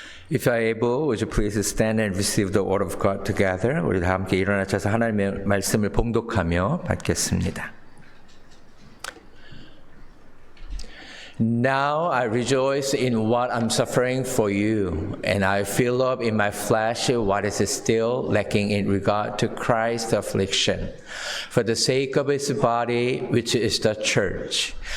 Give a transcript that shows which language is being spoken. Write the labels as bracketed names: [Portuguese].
[English] If you are able, would you please stand and receive the word of God together? [Korean] 우리 다 함께 일어나셔서 하나님의 말씀을 봉독하며 받겠습니다. [English] Now I rejoice in what I'm suffering for you, and I fill up in my flesh what is still lacking in regard to Christ's affliction, for the sake of his body, which is the church.